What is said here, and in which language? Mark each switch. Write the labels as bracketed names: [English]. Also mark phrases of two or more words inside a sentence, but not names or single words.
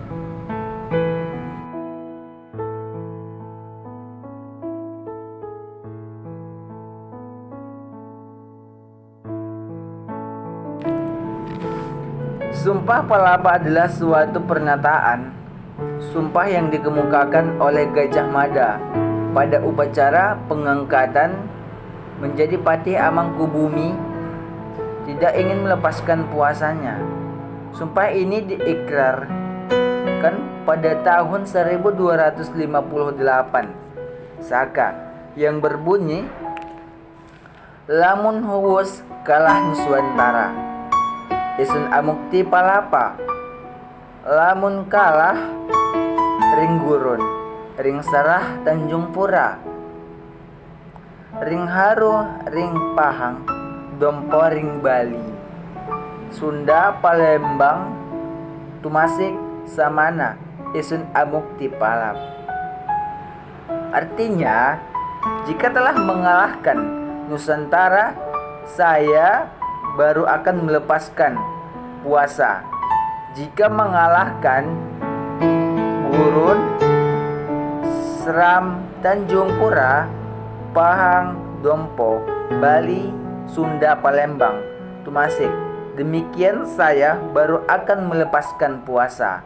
[Indonesian] Sumpah Palapa adalah suatu pernyataan sumpah yang dikemukakan oleh Gajah Mada pada upacara pengangkatan menjadi Patih Amangkubumi, tidak ingin melepaskan puasanya. Sumpah ini diikrarkan pada tahun 1258 Saka yang berbunyi, [Kawi] lamun huwus kalah Nuswantara, isun amukti palapa, lamun kalah ring gurun, ring sarah Tanjung Pura, ring haru ring Pahang, dompo ring Bali, Sunda Palembang, tumasik samana, isun amukti palap. [Indonesian] Artinya, jika telah mengalahkan Nusantara, saya baru akan melepaskan puasa. Jika mengalahkan Gurun, Seram, Tanjung Pura, Pahang, Dompo, Bali, Sunda, Palembang, tumasik, demikian saya baru akan melepaskan puasa.